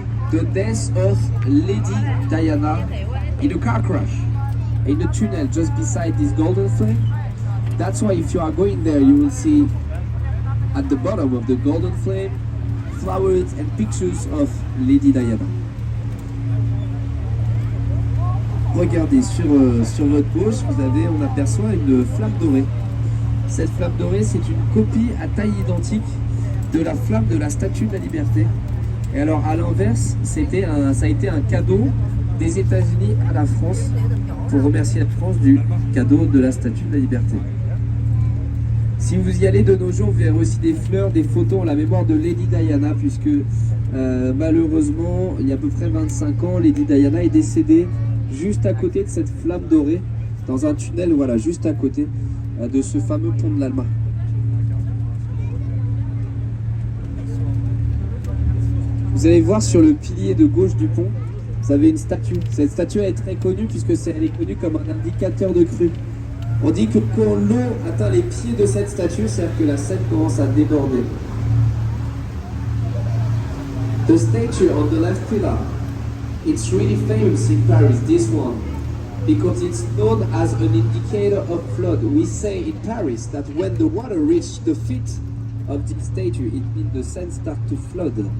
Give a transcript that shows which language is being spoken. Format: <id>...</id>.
<en>The death of Lady Diana in a car crash in a tunnel just beside this golden flame. That's why if you are going there, you will see at the bottom of the golden flame flowers and pictures of Lady Diana.</en> <fr>Regardez, sur votre gauche, on aperçoit une flamme dorée. Cette flamme dorée, c'est une copie à taille identique de la flamme de la Statue de la Liberté. Et alors à l'inverse, ça a été un cadeau des États-Unis à la France pour remercier la France du cadeau de la Statue de la Liberté. Si vous y allez de nos jours, vous verrez aussi des fleurs, des photos en la mémoire de Lady Diana, puisque malheureusement, il y a à peu près 25 ans, Lady Diana est décédée juste à côté de cette flamme dorée, dans un tunnel, voilà, juste à côté de ce fameux pont de l'Alma. Vous allez voir sur le pilier de gauche du pont, vous avez une statue. Cette statue est très connue puisque elle est connue comme un indicateur de crue. On dit que quand l'eau atteint les pieds de cette statue, c'est-à-dire que la Seine commence à déborder.</fr> <en>The statue on the left pillar, it's really famous in Paris, this one, because it's known as an indicator of flood. We say in Paris that when the water reaches the feet of this statue, it means the Seine starts to flood.</en>